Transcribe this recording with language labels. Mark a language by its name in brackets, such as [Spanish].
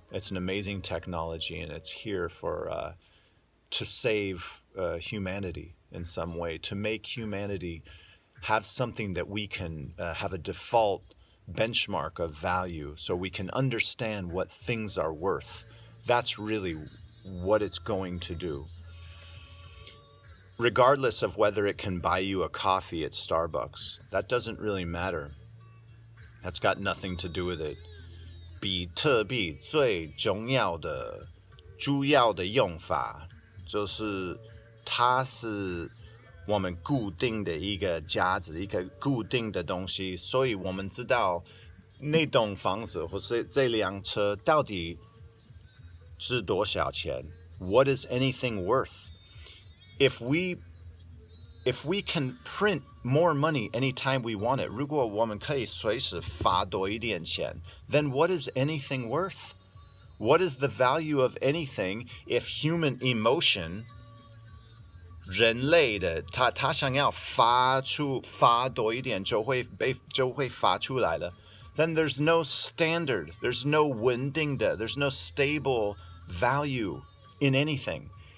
[English] It's an amazing technology, and it's here for to save humanity in some way, to make humanity have something that we can have a default benchmark of value so we can understand what things are worth. That's really what it's going to do. Regardless of whether it can buy you a coffee at Starbucks, that doesn't really matter. That's got nothing to do with it. [Chinese] 比特币最重要的主要的用法就是它是我们固定的一个价值，一个固定的东西，所以我们知道那栋房子或是这辆车到底值多少钱。 [English] What is anything worth? If we if we can print more money anytime we want it, [Chinese] 如果我们可以随时发多一点钱, [English] then what is anything worth? What is the value of anything if human emotion, [Chinese] 人类的他想要发多一点就会发出来了, [English] then there's no standard, there's no 稳定的, there's no stable value in anything.